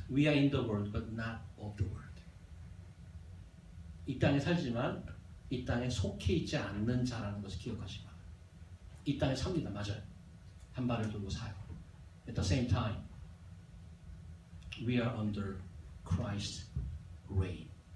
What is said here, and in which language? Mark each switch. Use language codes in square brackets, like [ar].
[en] We are in the world but not of the world. [ko] 이 땅에 살지만 이 땅에 속해 있지 않는 자라는 것을 기억하시기 바랍니다. 이 땅에 삽니다. 맞아요. 한 발을 들고 사요. [en] At the same time, we are under Christ's reign.